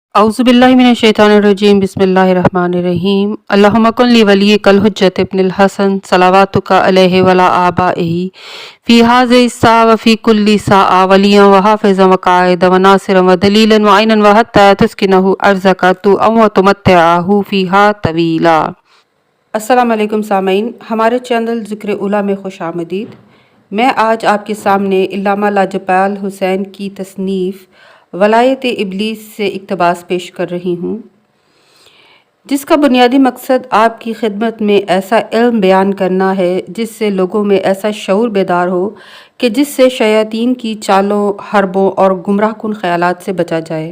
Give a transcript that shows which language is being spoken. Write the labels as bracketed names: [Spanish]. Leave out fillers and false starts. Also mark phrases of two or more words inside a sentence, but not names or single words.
[Arabic] أعوذ بالله من الشيطان الرجيم بسم الله الرحمن الرحيم اللهم كل وليك الحجة ابن الحسن صلواتك عليه وعلى آبائه في هذه الساعة وفي كل ساعة وليا وحافظا وقائدا وناصرا ودليلا وعينا وحتى تسكنه أرضك وتمتعه فيها طويلا. السلام عليكم [Urdu] سامعین، ہمارے چینل ذکر اولیٰ میں خوش آمدید. میں آج آپ کے سامنے علامہ لاجپال حسین کی تصنیف ولایت ابلیس سے اقتباس پیش کر رہی ہوں، جس کا بنیادی مقصد آپ کی خدمت میں ایسا علم بیان کرنا ہے جس سے لوگوں میں ایسا شعور بیدار ہو کہ جس سے شیاطین کی چالوں، حربوں اور گمراہ کن خیالات سے بچا جائے.